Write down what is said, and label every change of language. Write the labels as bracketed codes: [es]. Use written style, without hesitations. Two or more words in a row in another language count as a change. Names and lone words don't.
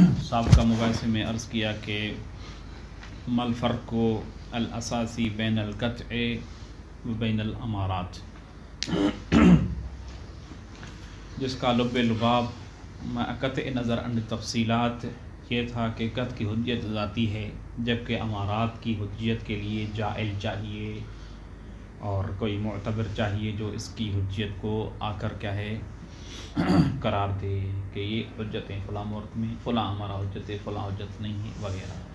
[ur] سابقہ مباحثے میں عرض کیا کہ [ar] مل فرق الاساسی بین القطع و بین الامارات، [ur] جس کا لب لباب [ar] قطع نظر عن تفصیلات [ur] یہ تھا کہ قطع کی حجت ذاتی ہے، جبکہ امارات کی حجت کے لیے جائل چاہیے اور کوئی معتبر چاہیے جو اس کی حجت کو آ کر کیا ہے قرار دے کہ یہ حجتیں فلاں مورد میں فلاں ہمارا حجت ہے، فلاں حجت نہیں ہے وغیرہ۔